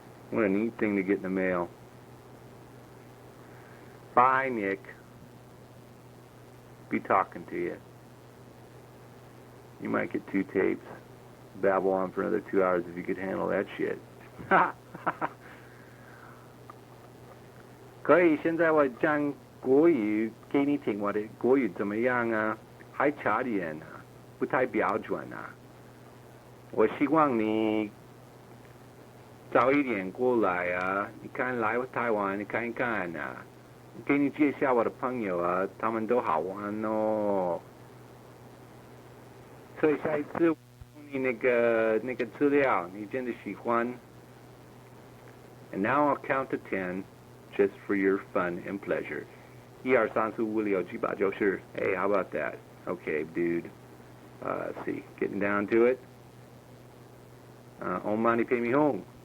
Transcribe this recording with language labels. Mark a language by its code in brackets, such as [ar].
[en] What a neat thing to get in the mail. Bye, Nick. Be talking to you. You might get 2 tapes. Babble on for another 2 hours if you could handle that shit. [zh] 可以，现在我讲国语给你听，我的国语怎么样啊？还差点啊，不太标准啊。我希望你早一点过来啊！你看来台湾，你看一看啊，给你介绍我的朋友啊，他们都好玩哦。所以下一次你那个资料，你真的喜欢。 [en] And now I'll count to 10, just for your fun and pleasure. 1、2、3、4、5、6、7、8、9、10. Hey, how about that? Okay, dude. Let's see, getting down to it. On money, pay me home.